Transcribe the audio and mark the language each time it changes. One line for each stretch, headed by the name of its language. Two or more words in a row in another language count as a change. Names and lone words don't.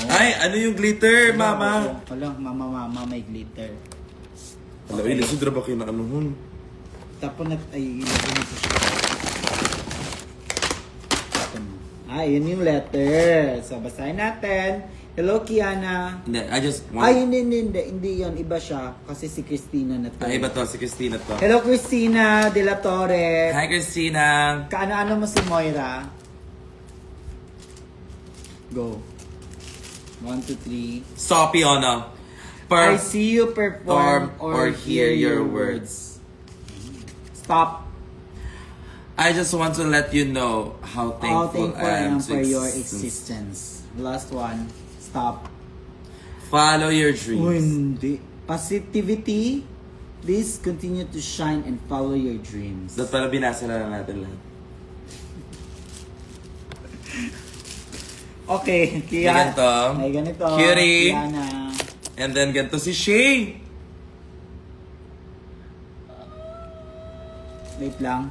Filipino: Ay, ano yung glitter, Mama? Wala, mama, may glitter. Alam, okay. Ilisudra ba kayo na ano hun? Tapos ay ilagay mo siya. Tapos mo. Yun yung letter. So, basahin natin. Hello, Kiana. Hindi,
English: I just want...
Filipino: Ay, hindi yun. Iba siya. Kasi si Christina na to. Iba to, si Christina to. Hello, Christina de la Torre. Hi, Christina. Kaano-ano mo si Moira? Go. 1, 2, 3. Sophie Ono.
English: I see you perform or hear your words. Stop. I just want to let you know how thankful I am for to your existence. existence. Last one. Stop. Follow your Uy, dreams.
Filipino: hindi. Positivity.
English: Please continue to shine and follow your dreams.
Filipino: Dapat pala binasa na lang natin lahat. Okay, May ganito. May ganito. Cutie. Kiana. And then ganito si Shay. Wait lang.